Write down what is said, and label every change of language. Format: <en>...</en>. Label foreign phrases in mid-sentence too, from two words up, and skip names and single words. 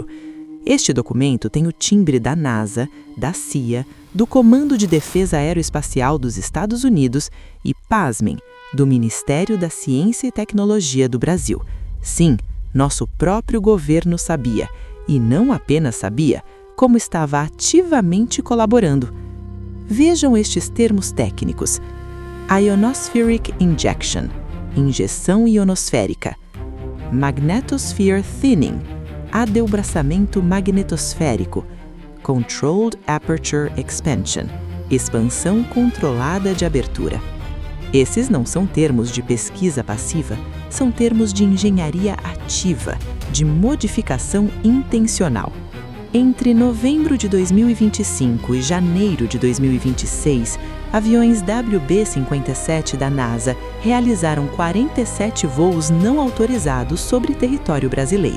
<pt>Este documento tem o timbre da NASA, da CIA, do Comando de Defesa Aeroespacial dos Estados Unidos e, pasmem, do Ministério da Ciência e Tecnologia do Brasil. Sim, nosso próprio governo sabia, e não apenas sabia, como estava ativamente colaborando. Vejam estes termos técnicos.</pt> <en>Ionospheric Injection,</en> <pt>injeção ionosférica.</pt> <en>Magnetosphere Thinning,</en> <pt>adelbraçamento magnetosférico.</pt> <en>Controlled Aperture Expansion,</en> <pt>expansão controlada de abertura. Esses não são termos de pesquisa passiva, são termos de engenharia ativa, de modificação intencional. Entre novembro de 2025 e janeiro de 2026, aviões WB-57 da NASA realizaram 47 voos não autorizados sobre território brasileiro.</pt>